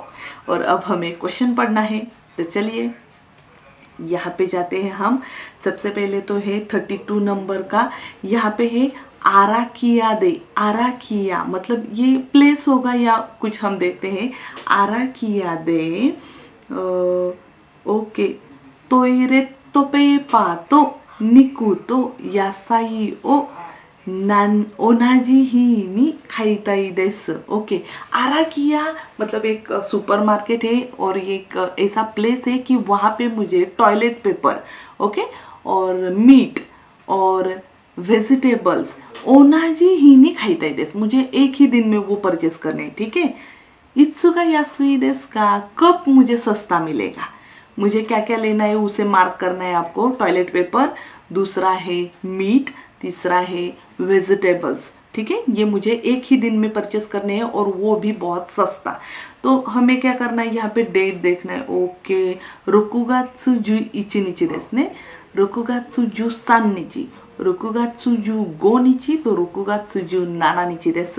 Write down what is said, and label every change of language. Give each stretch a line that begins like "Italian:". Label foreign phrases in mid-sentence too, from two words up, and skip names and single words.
Hindi: और अब हमें क्वेश्चन पढ़ना है, तो चलिए यहाँ पे जाते हैं हम। सबसे पहले तो है 32 नंबर का, यहाँ पे है
Japanese: 荒木屋で. 荒木屋
Hindi: मतलब ये प्लेस होगा या कुछ, हम देखते हैं।
Japanese: 荒木屋で OK、トイレットペーパーと肉と野菜を同じ日に買いたいです.
Hindi: ओके, आराकिया मतलब एक सुपरमार्केट है, और ये एक ऐसा प्लेस है कि वहाँ पे मुझे टॉयलेट पेपर, ओके, और मीट और वेजिटेबल्स
Japanese: 同じ日に買いたいです,
Hindi: मुझे एक ही दिन में वो परचेस करने हैं, ठीक है।
Japanese: いつか安いですか,
Hindi: कब मुझे सस्ता मिलेगा, मुझे क्या क्या लेना है उसे मार्क करना है आपको। टॉयलेट पेपर, दूसरा है मीट, तीसरा है वेजिटेबल्स, ठीक है। ये मुझे एक ही दिन में परचेस करने हैं, और वो भी बहुत सस्ता। तो हमें क्या करना है, यहाँ पे डेट देखना है। ओके,
Japanese: 六月十一日ですね、六月十三日、六月十五日,
Hindi: तो
Japanese: 六月十七日です.